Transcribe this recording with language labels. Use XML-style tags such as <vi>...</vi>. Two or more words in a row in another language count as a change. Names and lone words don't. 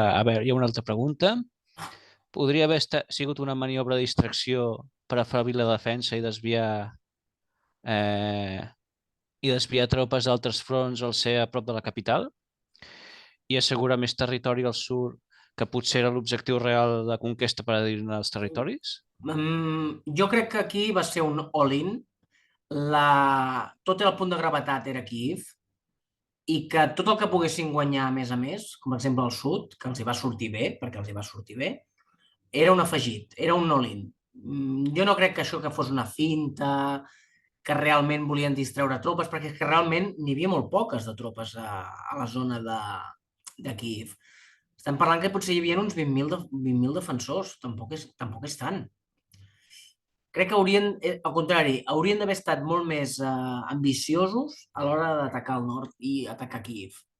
<ca>A veure, hi ha una altra pregunta. Podria haver sigut una maniobra de distracció per afeblir la defensa i desviar tropes d'altres fronts al ser a prop de la capital i assegurar més territori al sud, que potser era l'objectiu real de conquesta per adinar els territoris? Jo crec que aquí va ser un all-in. Tot el punt de gravetat era Kíev i que tot el que poguessin guanyar a més, com per exemple el sud, que els hi va sortir bé, perquè els hi va sortir bé, era un afegit, era un all-in. Jo no crec que això que fos una finta, que realment volien distreure tropes, perquè és que realment n'hi havia molt poques de tropes a la zona de Kíev. Estem parlant que potser hi havia uns 20.000 defensors, tampoc és tant. Crec que al contrari, haurien d'haver estat molt més ambiciosos a l'hora d'atacar el nord i atacar Kíev.</ca>